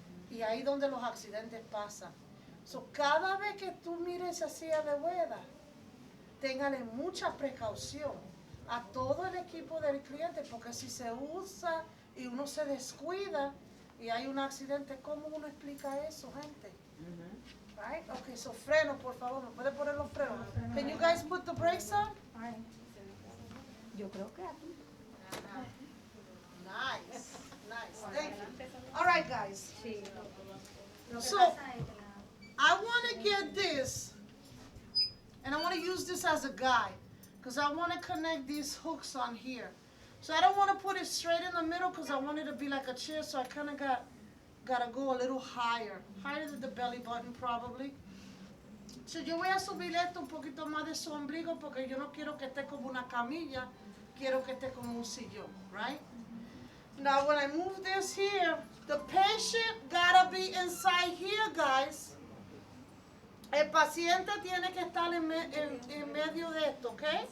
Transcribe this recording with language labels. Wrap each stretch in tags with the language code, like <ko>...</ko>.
<es>Y ahí donde los accidentes pasan. So, cada vez que tú mires esa silla de ruedas, téngale mucha precaución a todo el equipo del cliente, porque si se usa y uno se descuida y hay un accidente, ¿cómo uno explica eso, gente? Right? Okay, so freno, por favor, ¿me puede poner los frenos?</es> <en>Can you guys put the brakes on?</en> <es>Yo creo que aquí.</es> <en>Nice, nice, thank you. All right, guys. So, I want to get this, and I want to use this as a guide, because I want to connect these hooks on here. So I don't want to put it straight in the middle, because I want it to be like a chair, so I kind of got to go a little higher than the belly button probably.</en> <es>So yo voy a subir esto un poquito más de su ombligo, porque yo no quiero que esté como una camilla, quiero que esté como un sillón, right?</es> <en>Now when I move this here, the patient gotta be inside here, guys.</en> <es>El paciente tiene que estar en medio de esto, ¿ok?</es>